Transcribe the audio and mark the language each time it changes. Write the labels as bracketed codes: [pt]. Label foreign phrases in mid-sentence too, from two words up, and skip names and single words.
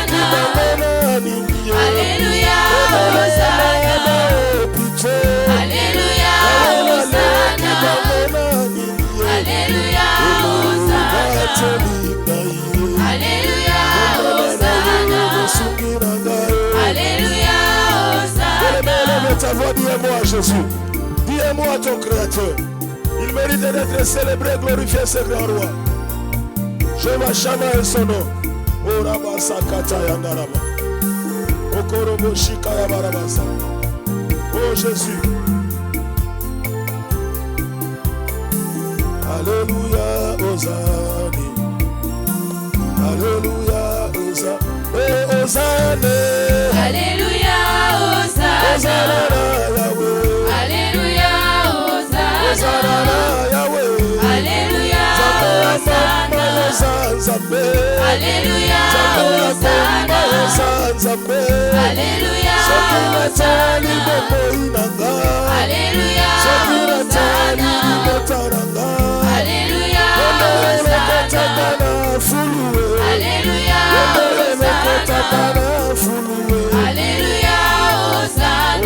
[fr] Alléluia, Hosanna. Alléluia, Hosanna. Alléluia, Hosanna. Alléluia, Hosanna. Alléluia, Hosanna. Lève ta voix, dis-moi à Jésus. Dis-moi à ton Créateur. Il mérite d'être célébré, glorifié, ce grand roi. Jéhovah Shammah est son nom. Oraba sakata yandaraba. Okorobo shikaya barabasa. Oh Jésus. Alléluia, Hosanna. Alléluia, Hosanna. Hosanna. Alléluia, Hosanna. Alléluia, Hosanna. Alléluia, Hosanna. Alléluia, Hosanna. Alléluia, Hosanna. Alléluia, [ln] natali bomoi nanga [fr] Alléluia, [ln] soki natali [fr] Hosanna. [ln] libota nanga [fr] Alléluia, [ln] elekotaka [fr] Hosanna. [ln] na fuluwe [fr] Alléluia, [ln] elekotaka [fr] Hosanna. [ln] na fuluwe. [fr] Alléluia, Hosanna.